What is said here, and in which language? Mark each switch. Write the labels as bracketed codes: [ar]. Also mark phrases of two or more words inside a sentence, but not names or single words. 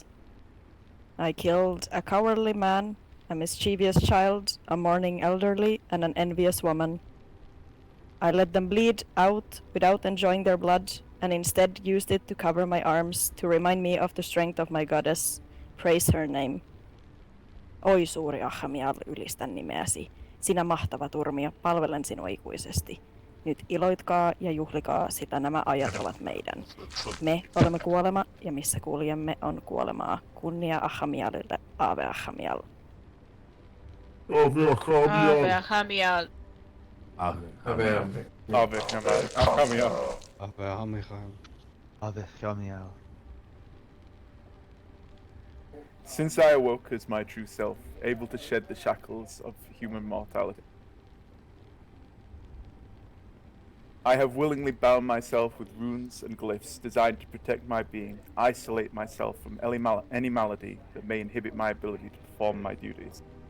[en] I killed a cowardly man, a mischievous child, a mourning elderly, and an envious woman. I let them bleed out without enjoying their blood, and instead used it to cover my arms to remind me of the strength of my goddess. Praise her name. [fi] Oi suuri Achamial, ylistän nimeäsi. Sinä mahtava turmio, palvelen sinua ikuisesti. Nyt iloitkaa ja juhlikaa, sillä nämä ajat ovat meidän. Me olemme kuolema, ja missä kuljemme on kuolemaa. Kunnia Achamialille, Ave Achamial. Ave Achamial! Ave Hamial. Ave. Ave Hamiel. Abechamiel. Abechamiel. [en] Since I awoke as my true self, able to shed the shackles of human mortality, I have willingly bound myself with runes and glyphs designed to protect my being, isolate myself from any malady that may inhibit my ability to perform my duties.